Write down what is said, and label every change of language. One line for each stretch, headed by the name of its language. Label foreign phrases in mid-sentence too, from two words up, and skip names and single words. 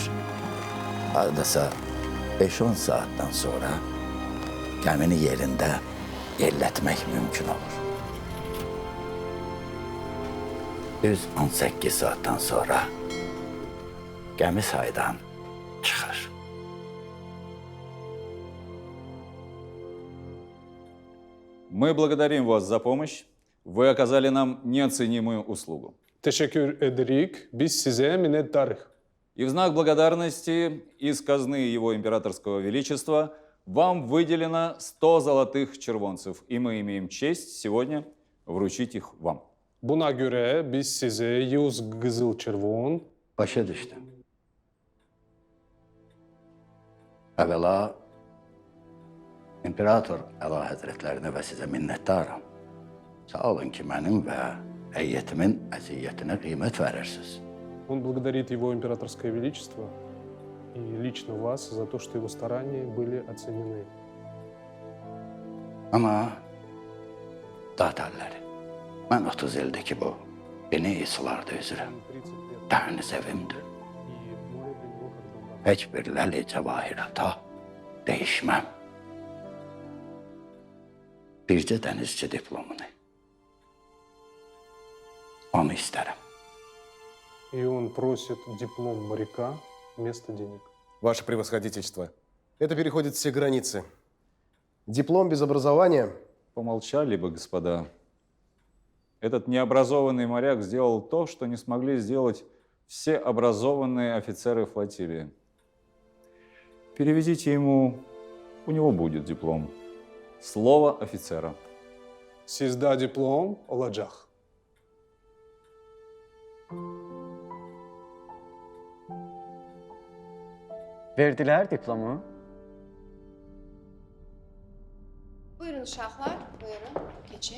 Azerbaijani: Hardasa 5-10 saatdan sonra gəmini yerində yerlətmək mümkün olur. Düz 18 saatdan sonra gəmi saydan çıxır.
Russian: Мы благодарим вас за помощь. Вы оказали нам неоценимую услугу.
Turkish: Teşekkür ederik. Biz size minnettarız.
Russian: И в знак благодарности из казны Его Императорского Величества вам выделено 100 золотых червонцев, и мы имеем честь сегодня вручить их вам.
Turkish: Buna göre biz size 100 kızıl çervon,
Azerbaijani: Başa düşdüm. Əvvəla, İmperator Əla Həzrətlərinə və sizə minnətdaram. Sağ olun ki, mənim və heyətimin əziyyətinə qiymət verirsiniz.
Russian: он благодарит его императорское величество и лично вас за то, что его старания были оценены.
Azerbaijani: Amma datarları, mən 30 ildir ki, bu beni sularda üzürəm.
Russian: 30 лет.
Azerbaijani: Dəniz evimdir.
Russian: И море для него как дом.
Azerbaijani: Heç bir ləli cəvahirata dəyişməm. Bircə dənizçi diplomunu. Onu istərəm.
Russian: И он просит диплом моряка вместо денег. Ваше превосходительство, это переходит все границы. Диплом без образования. Помолчали бы, господа. Этот необразованный моряк сделал то, что не смогли сделать все образованные офицеры флотилии. Переведите ему, у него будет диплом. Слово офицера.
Azerbaijani: Sizdə diplom olacaq. Verdilər diplomu? Buyurun uşaqlar, buyurun, keçin.